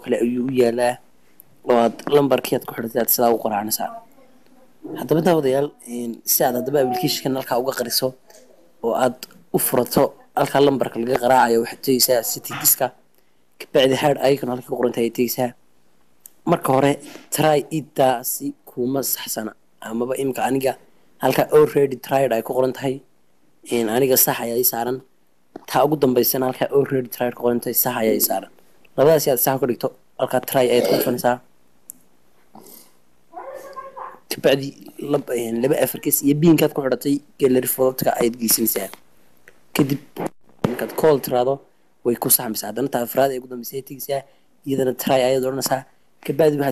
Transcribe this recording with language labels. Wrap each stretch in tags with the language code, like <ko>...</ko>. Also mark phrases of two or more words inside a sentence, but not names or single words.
<so>kale ayuu u yaalaa oo aad lambarkii aad ku xidhatay aad sidaa u qaraacanaysaa haddaba daawadayaal si aad haddaba applicationkan halkaa uga qariso oo aad u furato halkaa lambarka laga qaraacayo waxaad tegeysaa settingska kabacdi</so> <en>head icon</en> <so>halka ku qorantahay ayaad tegeysaa marka hore try itaasi kuma saxsana amaba imika aniga halkaa</so> <en>already tried</en> <so>ay ku qoran tahay aniga sax ayaa ii saaran taa ugu dambaysana halkaa</so> <en>already tried</en> <so>ku qoran tahay sax ayaa ii saaran labadaas aad sax ka dhigto halkaa try ayaad ku dhufanaysaa kabacdi laba afarkiis iyo biinkaad ku xidhatay Gallery Vault-ka ayaad geysanaysaa kadib markaad call tiraado way ku saxmaysaa haddana taa afraad ee ugu dambaysay tegaysaa iyadana try ayaad odhanaysaa kabacdi waxaad</so>